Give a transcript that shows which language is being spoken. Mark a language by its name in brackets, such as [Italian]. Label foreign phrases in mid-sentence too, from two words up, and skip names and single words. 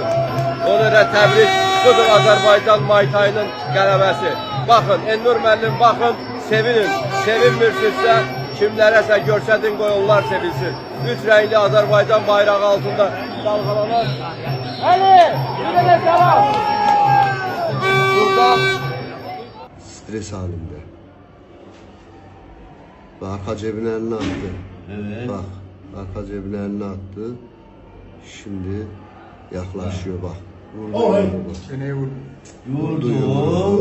[Azerbaijani] Ona da təbrik, budur Azərbaycan Muay Thai'nın qələbəsi. Baxın, Elnur müəllim, baxın, sevinin. Sevinmirsinizsə, kimlərəsə görsədin, qoy onlar sevinsin. 3 rəngli Azərbaycan bayrağı altında dalğalanan. Əli, bir də səlam. Burada [Turkish] stres halinde. Bak arka cebine elini attı. Evet. Bak arka cebine elini attı. Şimdi yaklaşıyor bak. Vurdu. Çeneye vurdu. Vurdu.